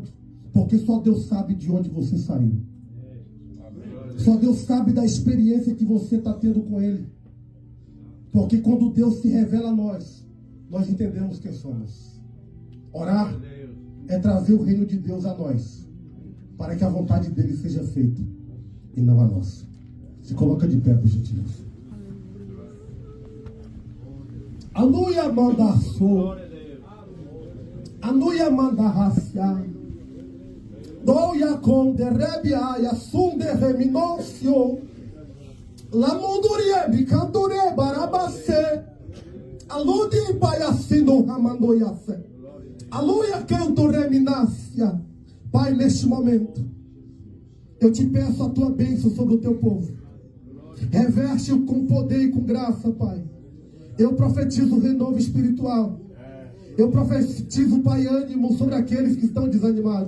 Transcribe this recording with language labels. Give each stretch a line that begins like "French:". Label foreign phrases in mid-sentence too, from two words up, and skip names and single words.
Portuguese: Porque só Deus sabe de onde você saiu. Só Deus sabe da experiência que você está tendo com Ele. Porque quando Deus se revela a nós, nós entendemos quem somos. Orar é trazer o reino de Deus a nós, para que a vontade dele seja feita e não a nossa. Se coloca de pé, por gentileza. Anuia mandaço, anuia mandarracia, doia com derrebiaia, sunde reminócio, la mundurie bicandure barabase, alude baiacino ramandoiace, aluia canto reminácia. Pai, neste momento, eu te peço a tua bênção sobre o teu povo. Reveste-o com poder e com graça, Pai. Eu profetizo renovo espiritual. Eu profetizo, Pai, ânimo sobre aqueles que estão desanimados.